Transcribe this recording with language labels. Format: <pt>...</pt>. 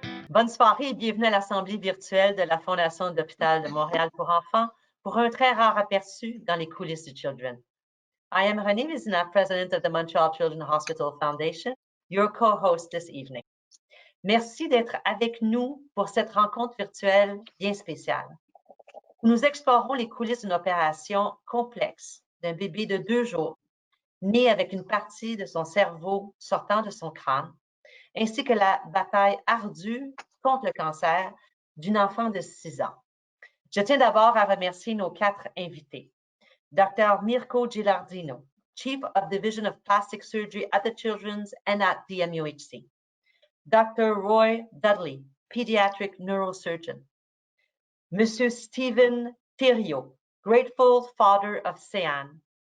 <fr>Bonne soirée et bienvenue à l'Assemblée virtuelle de la Fondation d'Hôpital de Montréal pour enfants pour un très rare aperçu dans les coulisses du Children.</fr> <en>I am Renée Vézina, President of the Montreal Children's Hospital Foundation, your co-host this evening.</en> <fr>Merci d'être avec nous pour cette rencontre virtuelle bien spéciale. Nous explorons les coulisses d'une opération complexe d'un bébé de 2 jours, né avec une partie de son cerveau sortant de son crâne, ainsi que la bataille ardue contre le cancer d'une enfant de 6 ans. Je tiens d'abord à remercier nos 4 invités.</fr> <en>Dr. Mirko Gilardino, Chief of Division of Plastic Surgery at the Children's and at the MUHC. Dr. Roy Dudley, Pediatric Neurosurgeon. Monsieur Stephen Thériault, grateful father of Céane.</en>